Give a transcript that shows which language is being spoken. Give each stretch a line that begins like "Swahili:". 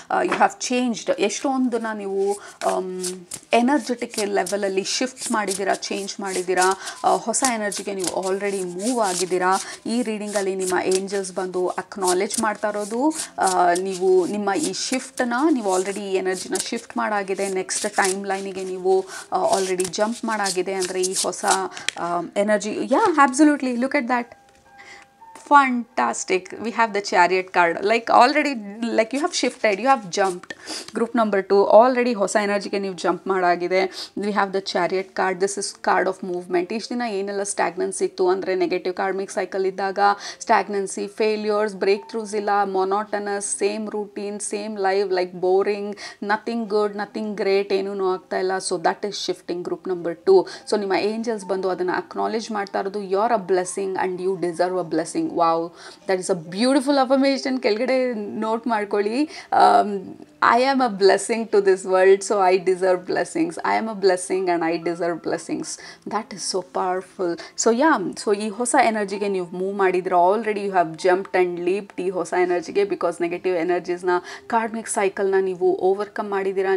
English: you have changed,
Kannada: ಎಷ್ಟೊಂದನ್ನ ನೀವು energetic ಲೆವೆಲಲ್ಲಿ shift ಮಾಡಿದ್ದೀರಾ, ಚೇಂಜ್ ಮಾಡಿದ್ದೀರಾ, ಹೊಸ ಎನರ್ಜಿಗೆ ನೀವು ಆಲ್ರೆಡಿ ಮೂವ್ ಆಗಿದ್ದೀರಾ. ಈ ರೀಡಿಂಗಲ್ಲಿ ನಿಮ್ಮ ಏಂಜಲ್ಸ್ ಬಂದು ಅಕ್ನಾಲೆಜ್ ಮಾಡ್ತಾ ಇರೋದು ನೀವು ನಿಮ್ಮ ಈ ಶಿಫ್ಟನ್ನ ನೀವು ಆಲ್ರೆಡಿ ಈ ಎನರ್ಜಿನ ಶಿಫ್ಟ್ ಮಾಡಾಗಿದೆ. ನೆಕ್ಸ್ಟ್ ಟೈಮ್ ಲೈನಿಗೆ ನೀವು ಆಲ್ರೆಡಿ ಜಂಪ್ ಮಾಡಾಗಿದೆ. ಅಂದರೆ ಈ ಹೊಸ energy.
English: Yeah, absolutely. Look at that. Fantastic. We have the chariot card. Like already, like you have shifted, you have jumped. Group number 2 already
Kannada: ಹೊಸ ಎನರ್ಜಿಗೆ ನೀವು jump ಮಾಡಾಗಿದೆ.
English: We have the chariot card. This is card of movement.
Kannada: ಇಷ್ಟು ದಿನ ಏನೆಲ್ಲ ಸ್ಟ್ಯಾಗ್ನೆನ್ಸಿ ಇತ್ತು ಅಂದರೆ negative karmic cycle ಇದ್ದಾಗ ಸ್ಟ್ಯಾಗ್ನೆನ್ಸಿ, failures, break ಥ್ರೂಸ್ ಇಲ್ಲ, monotonous, same routine, same life, like boring,
English: nothing good, nothing great,
Kannada: ಏನೂ ಆಗ್ತಾ ಇಲ್ಲ.
English: So that is shifting.
Kannada: Group number 2. So ನಿಮ್ಮ ಏಂಜಲ್ಸ್ ಬಂದು ಅದನ್ನು ಅಕ್ನಾಲೇಜ್ ಮಾಡ್ತಾ ಇರೋದು
English: you are a blessing
Kannada: and you deserve a blessing.
English: Wow, that is a beautiful affirmation.
Kannada: ಕೆಳಗಡೆ note ಮಾಡ್ಕೊಳ್ಳಿ.
English: I am a blessing to this world, so I deserve blessings. I am a blessing and I deserve blessings. That is so powerful. So yeah, so
Kannada: ಈ ಹೊಸ ಎನರ್ಜಿಗೆ ನೀವು move ಮಾಡಿದ್ರೆ already
English: you have jumped and leaped
Kannada: ಈ ಹೊಸ ಎನರ್ಜಿಗೆ. Because negative ಎನರ್ಜೀಸ್ನ karmic ಸೈಕಲ್ನ ನೀವು overcome ಮಾಡಿದ್ದೀರಾ.